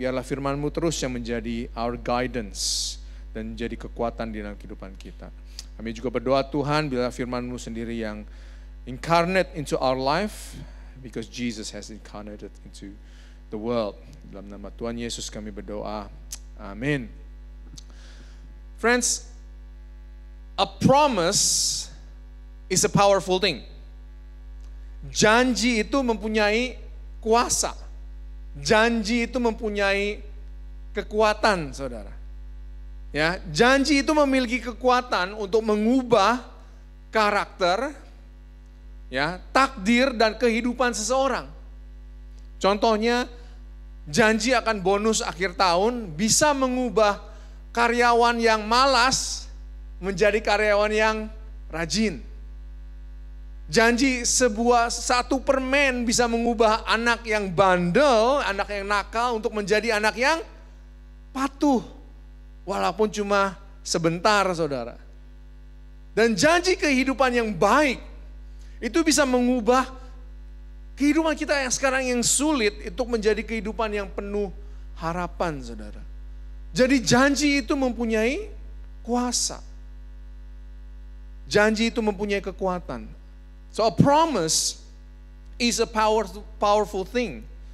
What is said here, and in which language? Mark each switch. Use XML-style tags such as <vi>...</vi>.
<id>Biarlah firman-Mu terus yang menjadi</id> <en>our guidance</en> <id>dan menjadi kekuatan di dalam kehidupan kita. Kami juga berdoa Tuhan, biarlah firman-Mu sendiri yang</id> <en>incarnate into our life, because Jesus has incarnated into the world.</en> <id>Dalam nama Tuhan Yesus kami berdoa. Amin.</id> <en>Friends, a promise is a powerful thing.</en> <id>Janji itu mempunyai kuasa. Janji itu mempunyai kekuatan, saudara. Ya, janji itu memiliki kekuatan untuk mengubah karakter, ya, takdir dan kehidupan seseorang. Contohnya, janji akan bonus akhir tahun bisa mengubah karyawan yang malas menjadi karyawan yang rajin. Janji satu permen bisa mengubah anak yang bandel, anak yang nakal untuk menjadi anak yang patuh. Walaupun cuma sebentar, saudara. Dan janji kehidupan yang baik itu bisa mengubah kehidupan kita yang sekarang yang sulit itu menjadi kehidupan yang penuh harapan, saudara. Jadi janji itu mempunyai kuasa. Janji itu mempunyai kekuatan.</id> <en>So a promise is a powerful thing.</en>